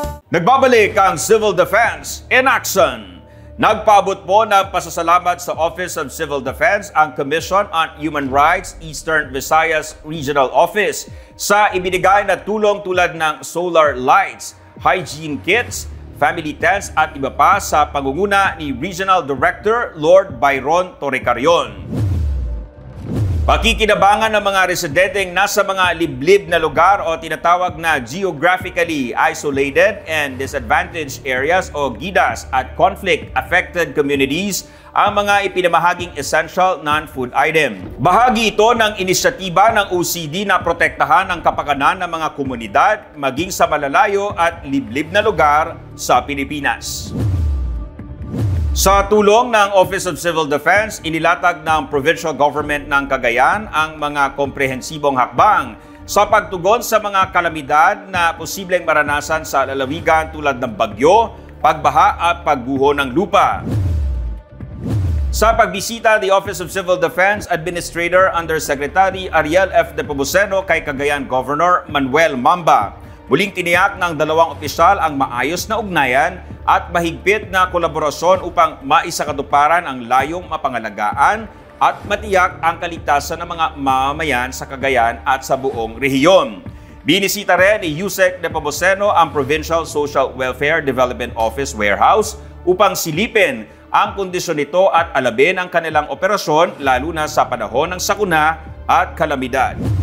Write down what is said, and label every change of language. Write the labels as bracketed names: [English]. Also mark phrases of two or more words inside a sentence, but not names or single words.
[Filipino] Nagbabalik ang Civil Defense [English] in action. [Filipino] Nagpaabot po ng pasasalamat sa Office of Civil Defense ang Commission on Human Rights Eastern Visayas Regional Office sa ibinigay na tulong tulad ng [English] solar lights, hygiene kits, family tents [Filipino] at iba pa sa pangunguna ni Regional Director Lord Byron Torrecarion. Pakikinabangan ng mga residenteng nasa mga liblib na lugar o tinatawag na [English] geographically isolated and disadvantaged areas [Filipino] o GIDAs at [English] conflict-affected communities [Filipino] ang mga ipinamahaging [English] essential non-food item. [Filipino] Bahagi ito ng inisyatiba ng OCD na protektahan ang kapakanan ng mga komunidad maging sa malalayo at liblib na lugar sa Pilipinas. Sa tulong ng Office of Civil Defense, inilatag ng Provincial Government ng Cagayan ang mga komprehensibong hakbang sa pagtugon sa mga kalamidad na posibleng maranasan sa lalawigan tulad ng bagyo, pagbaha at pagguho ng lupa. Sa pagbisita, the Office of Civil Defense Administrator Undersecretary Ariel F. De Poboseno kay Cagayan Governor Manuel Mamba, muling tiniyak ng dalawang opisyal ang maayos na ugnayan at mahigpit na kolaborasyon upang maisakatuparan ang layong mapangalagaan at matiyak ang kaligtasan ng mga mamamayan sa Cagayan at sa buong rehiyon. Binisita rin ni Yusek De Poboseno ang Provincial Social Welfare Development Office Warehouse upang silipin ang kondisyon nito at alabin ang kanilang operasyon lalo na sa panahon ng sakuna at kalamidad.